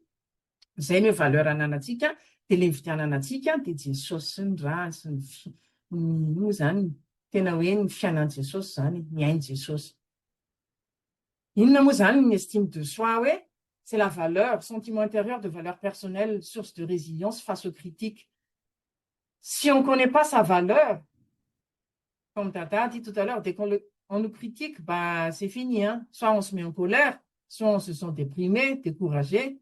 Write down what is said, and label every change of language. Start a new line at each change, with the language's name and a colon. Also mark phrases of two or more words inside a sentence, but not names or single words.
Malagasy: Zay ny hoe valeur ananantsika, dia ilay nividianana antsika dia Jesosy sy ny rahany sy ny zany tena hoe ny fiainan'i Jesosy zany, ny ain' Jesosy. Inona moa zany
French: une estime de soi hoe c'est la valeur, sentiment intérieur de valeur personnelle, source de résilience face aux critiques. Si on ne connaît pas sa valeur, comme Tata a dit tout à l'heure, dès qu'on nous critique, bah, c'est fini. Hein? Soit on se met en colère, soit on se sent déprimé, découragé.